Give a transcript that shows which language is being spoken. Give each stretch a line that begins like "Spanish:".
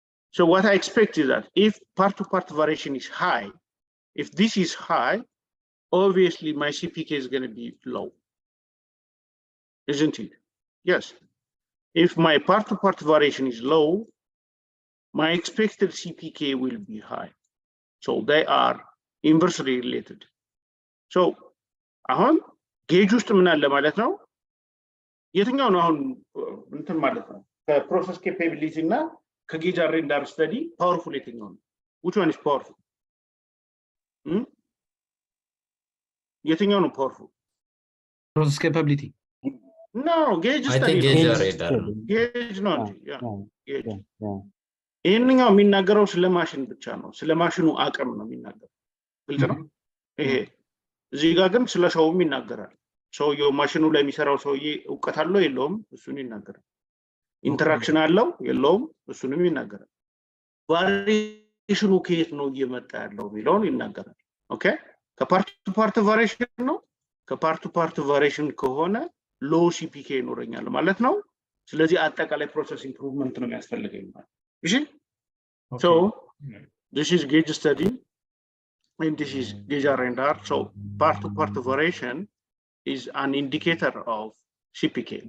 English: So what I expect is that if part-to-part variation is high, if this is high, obviously my CPK is going to be low, isn't it? Yes. If my part-to-part variation is low, my expected CPK will be high. So they are inversely related.
Amharic: So አሁን ጌጅ ውስጥ ምን አለ ማለት ነው የትኛው ነው አሁን እንትን ማለት ነው ከፕሮሰስ ኬፓቢሊቲ እና ከጌጅ አሬ ኤንድ ስተዲ ፓወርፉል የትኛው ነው
English: which one is powerful
Amharic: የትኛው ነው powerful
English: process capability no gauge I think study gauge
Amharic: ነው እንጂ gauge ይሄንኛው የሚናገረው ስለ ማሽን ብቻ ነው ስለ ማሽኑ አቅም ነው የሚናገረው ግልጽ ነው ይሄ እዚህ ጋር ግን ስለ ሰውም ይናገራል ሰውየው ማሽኑ ላይ የሚሰራው ሰውዬ ዕውቀት አለው የለውም እሱን ይናገራል ኢንተራክሽን አለው የለውም እሱንም ይናገራል ቫሪዬሽኑ ከየት ነው እየመጣ ያለው የሚለውን ይናገራል ኦኬ ከፓርት ቱ ፓርት ቫሪዬሽን ነው ከፓርት ቱ ፓርት ቫሪዬሽን ከሆነ ሎ ሲፒኬ ይኖረኛል ማለት ነው ስለዚህ አጠቃላይ ፕሮሰስ ኢምፕሩቭመንት ነው የሚያስፈልገኝ ማለት እሺ
English: so this is gauge study and this is gauge render. So part-to-part variation is an indicator of CPK.